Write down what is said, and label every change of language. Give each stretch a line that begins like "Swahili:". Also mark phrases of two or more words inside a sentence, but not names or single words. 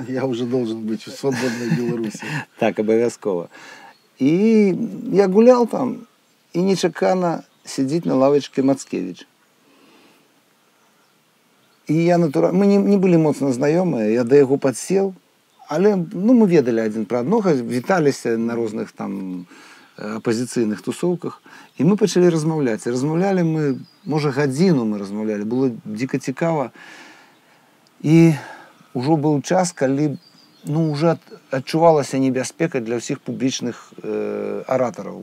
Russian: Я уже должен быть в свободной Беларуси.
Belarusian: Так, обовязково.
Russian: И я гулял там, и нечакано сидит на лавочке Мацкевич. И я натурально... Мы не были моцно знакомы, я до его подсел.
Belarusian: Але мы ведали один про одного, віталіся на розных там апозіцыйных тусовках, і мы пачалі размаўляць. І размаўлялі мы, можа, гадзіну мы размаўлялі, было дико цікава. І ўжо быў час, калі уже адчувалася небяспека для ўсіх публічных аратараў.